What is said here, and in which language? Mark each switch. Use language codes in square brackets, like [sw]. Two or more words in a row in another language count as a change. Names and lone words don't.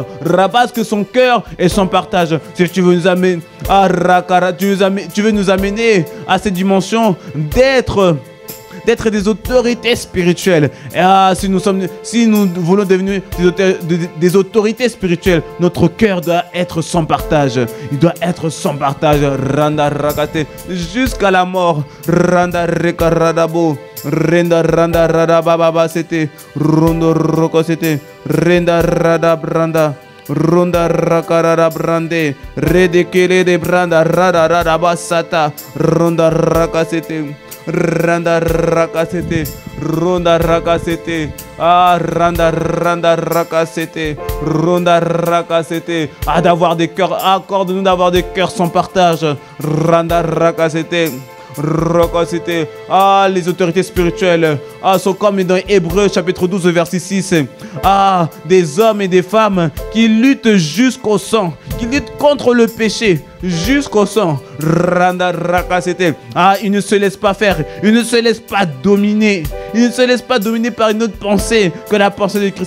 [fr] Parce que son cœur et son partage. Si tu veux nous amener tu veux nous amener à cette dimension d'être des autorités spirituelles. Et si nous voulons devenir des autorités spirituelles, notre cœur doit être sans partage. Il doit être sans partage. Randa rakate jusqu'à la mort. Randa rekaradabo. Renda randa rada baba c'était. Rondo roko c'était. Renda rada branda. Ronda rakarada brande. Redekele de branda rada rada basata. Ronda rakasete. Randa rakasete, ronda rakasete, ah randa rakasete, ronda rakasete, ah d'avoir des cœurs, accorde-nous d'avoir des cœurs sans partage, randa rakasete. Rakasete, ah les autorités spirituelles, ah sont comme dans Hébreux chapitre 12 verset 6, ah des hommes et des femmes qui luttent jusqu'au sang, qui luttent contre le péché jusqu'au sang. Randa rakasete, ah ils ne se laissent pas faire, ils ne se laissent pas dominer, ils ne se laissent pas dominer par une autre pensée que la pensée de Christ.